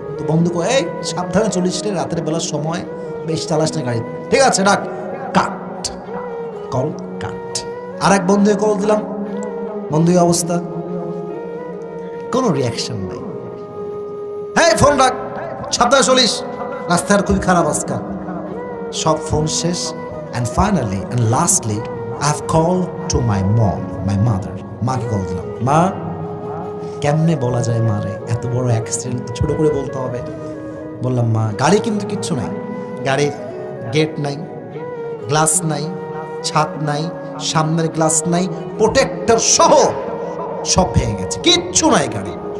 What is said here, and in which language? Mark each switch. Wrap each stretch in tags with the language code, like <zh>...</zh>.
<bn>তো বন্ধু কো এই সাবধানে চলিস রে, রাতের বেলার সময় বেশ চালাস না গাড়ি, ঠিক আছে রাখ, কাট কল কাট। আর এক বন্ধু কল দিলাম, বন্ধু অবস্থা, কোনো রিয়াকশন নাই, হ্যাঁ ফোন রাখ, সাবধানে চলিস, রাস্তার খুবই খারাপ আজকাল। সব ফোন শেষ,</bn> <en>and finally and lastly I have called to my mom, my mother।</en> <bn>মাকে কল দিলাম, মা কেমনে বলা যায় মারে, এত বড় অ্যাক্সিডেন্ট তো ছোট করে বলতে হবে। বললাম মা গাড়ি কিন্তু কিচ্ছু নাই, গাড়ির গেট নাই, গ্লাস নাই, ছাদ নাই, সামনের গ্লাস নাই, প্রোটেক্টর সহ সব ভেঙে গেছে, কিচ্ছু নাই গাড়ি।</bn>